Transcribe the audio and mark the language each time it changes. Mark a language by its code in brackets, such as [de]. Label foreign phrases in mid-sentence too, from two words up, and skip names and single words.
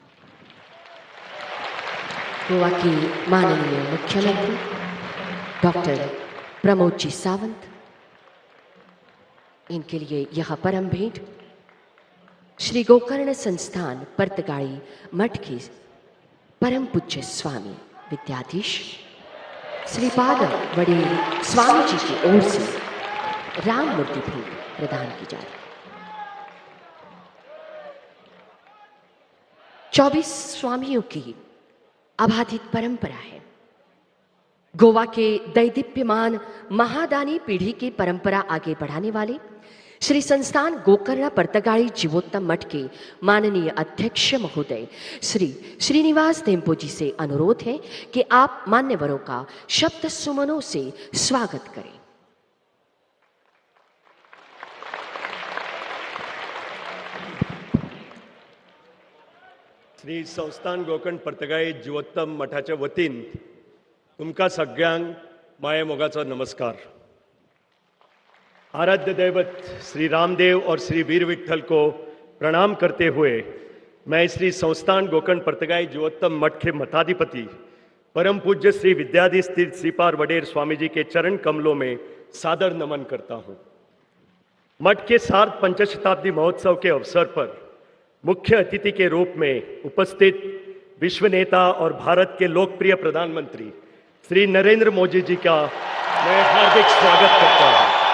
[hi] गोवा के माननीय मुख्यमंत्री डॉक्टर प्रमोद जी सावंत, इनके लिए यह परम भेंट श्री गोकर्ण संस्थान पर्तगाली मठ के परम पूज्य स्वामी विद्याधीश श्रीपाद वडेल स्वामी जी की ओर से राम मूर्ति भेंट प्रदान की जा रही। 24 स्वामियों की अबाधित परंपरा है। गोवा के दैदीप्यमान महादानी पीढ़ी की परंपरा आगे बढ़ाने वाले श्री संस्थान गोकर्ण पर्तगाली जीवोत्तम मठ के माननीय अध्यक्ष महोदय श्री श्रीनिवास देम्पो जी से अनुरोध है कि आप मान्यवरों का शब्द सुमनों से स्वागत करें। [kok] श्री संस्थान गोकर्ण पर्तगाळी जीवोत्तम मठाच्या वतीन तुमका सगळ्यांक माये मोगाचो नमस्कार। [hi] आराध्य दैवत श्री रामदेव और श्री वीर विठल को प्रणाम करते हुए मैं श्री संस्थान गोकर्ण पर्तगाळी जीवोत्तम मठ के मठाधिपति परम पूज्य श्री विद्याधीश तीर्थ श्रीपाद वडेर स्वामी जी के चरण कमलों में सादर नमन करता हूँ। मठ के सार्ध पंचशताब्दी महोत्सव के अवसर पर मुख्य अतिथि के रूप में उपस्थित विश्व नेता और भारत के लोकप्रिय प्रधानमंत्री श्री नरेंद्र मोदी जी का मैं हार्दिक स्वागत करता हूं।